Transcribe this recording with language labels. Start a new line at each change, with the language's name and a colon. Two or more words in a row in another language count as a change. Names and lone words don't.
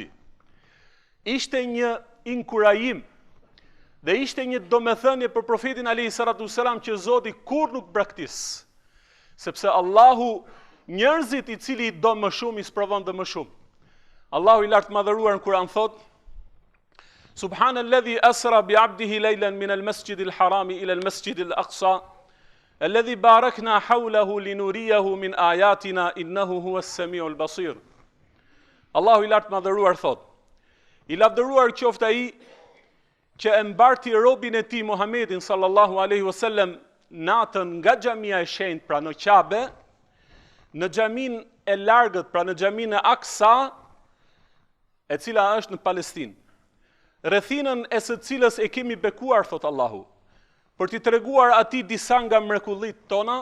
Albanian: Ishte një inkurajim dhe ishte një domethënie për profetin
Arabic: عليه الصلاة والسلام
Albanian: që Zoti kur nuk braktis, sepse Allahu njerëzit i cili i do më shumë i sprovon dhe më shumë. Allahu i lartë madhëruar në Kur'an thot:
Arabic: سبحان الذي أسرى بعبده ليلا من المسجد الحرام إلى المسجد الأقصى الذي باركنا حوله لنريه من آياتنا إنه هو السميع البصير.
Albanian: Allahu i lartë madhëruar thot: I lavdëruar qoftë ai që e mbarti robin e tij Muhammedin
Arabic: صلى الله عليه وسلم
Albanian: natën nga xhamia e shenjtë, pra në Qabe, në xhamin e largët, pra në xhamin e Aksa, e cila është në Palestinë, rrethinën e së cilës e kemi bekuar, thot Allahu, për t'i treguar atij disa nga mrekullitë tona.